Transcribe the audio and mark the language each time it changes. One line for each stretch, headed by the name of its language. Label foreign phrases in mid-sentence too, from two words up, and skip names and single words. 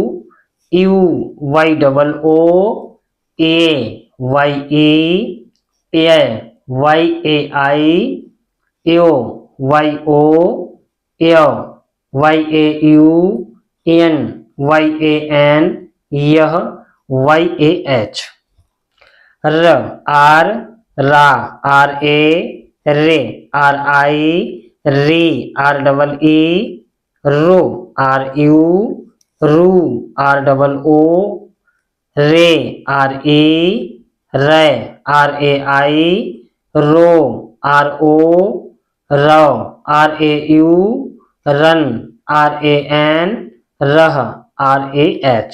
Hindi: YOO, YE, YAI, यो, YO, YAU, YAN, यह, YAH। र, आर, रा, RA, रे, RI, री, REE, रो, RU, रू, ROO, रे, RE, रै, RAI, रो, RO, रौ, RAU, रन, RAN, रह, RAH।